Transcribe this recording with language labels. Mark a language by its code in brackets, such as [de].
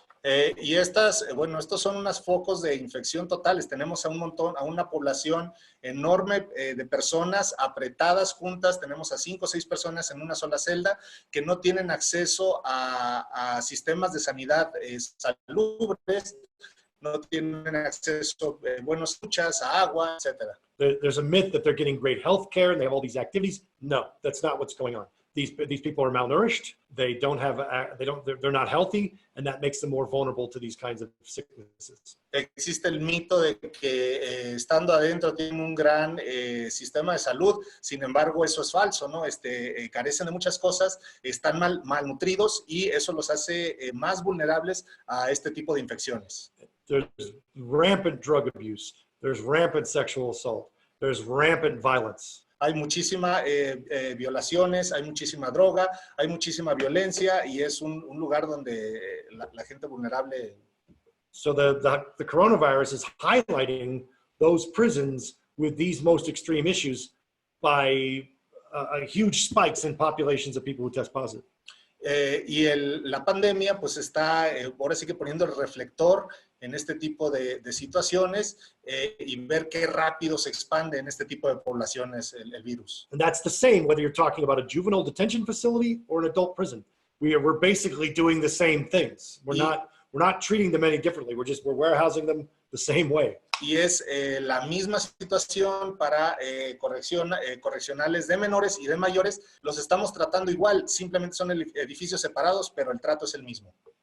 [es] Y bueno, estos son unos focos de infección totales. Tenemos a un montón, a una población enorme de personas apretadas juntas. Tenemos a 5 o 6 personas en una sola celda que no tienen acceso a sistemas de sanidad salubres, no tienen acceso a buenas duchas, a agua, etc. [en] There's a myth that they're getting great health care and they have all these activities. No, that's not what's going on. These people are malnourished. They're not healthy, and that makes them more vulnerable to these kinds of sicknesses. [es] Existe el mito de que estando adentro tienen un gran sistema de salud. Sin embargo, eso es falso, ¿no? Carecen de muchas cosas, están malnutridos y eso los hace más vulnerables a este tipo de infecciones. [en] There's rampant drug abuse. There's rampant sexual assault. There's rampant violence. [es] Hay muchísimas violaciones, hay muchísima droga, hay muchísima violencia y es un lugar donde la gente vulnerable. [en] So the coronavirus is highlighting those prisons with these most extreme issues by huge spikes in populations of people who test positive. [es] Y la pandemia pues está ahora sí que poniendo el reflector en este tipo de situaciones y ver qué rápido se expande en este tipo de poblaciones el virus. [en] And that's the same whether you're talking about a juvenile detention facility or an adult prison. We're basically doing the same things. We're not treating them any differently. We're warehousing them the same way. [es] Y es la misma situación para correccionales de menores y de mayores. Los estamos tratando igual, simplemente son edificios separados, pero el trato es el mismo.